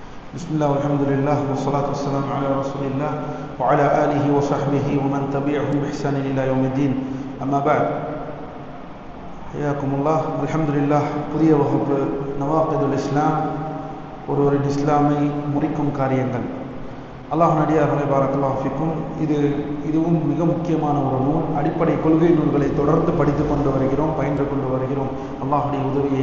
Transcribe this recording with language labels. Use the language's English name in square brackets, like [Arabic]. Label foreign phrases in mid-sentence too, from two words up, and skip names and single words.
[Arabic] بسم الله والحمد لله والصلاة والسلام على رسول الله وعلى آله وصحبه ومن تبعهم بإحسان إلى يوم الدين أما بعد حياكم الله الحمد لله [Tamil] புதிய வகுப்பு நவாகிதுல் இஸ்லாம் ஒருவரின் இஸ்லாமை முறிக்கும் காரியங்கள் அல்லாஹ் நடிகார்களே [Arabic] بارك الله فيكم [Tamil] இதுவும் மிக முக்கியமான ஒரு நூல் அடிப்படை கொள்கை நூல்களை தொடர்ந்து படித்து கொண்டு வருகிறோம் பயின்று கொண்டு வருகிறோம் அல்லாஹுடைய உதவியை